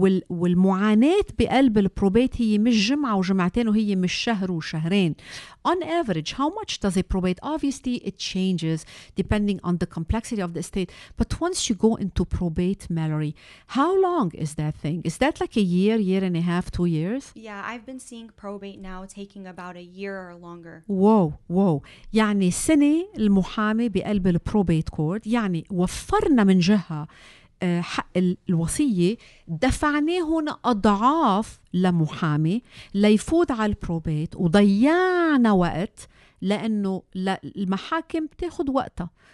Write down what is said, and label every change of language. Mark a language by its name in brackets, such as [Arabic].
[Arabic] والمعاناة بقلب البروبيت هي مش جمعة وجمعتين، وهي مش شهر وشهرين. [English] On average, how much does a probate? Obviously, it changes depending on the complexity of the estate. But once you go into probate, Mallory, how long is that thing? Is that like a year and a half, 2 years? Yeah, I've been seeing probate now taking about a year or longer. [Arabic] واو يعني سنة المحامي بقلب البروبيت كورد. يعني وفرنا من جهة حق الوصية، دفعناهن أضعاف لمحامي ليفوت على البروبيت، وضيعنا وقت لأنه المحاكم تاخد وقتها.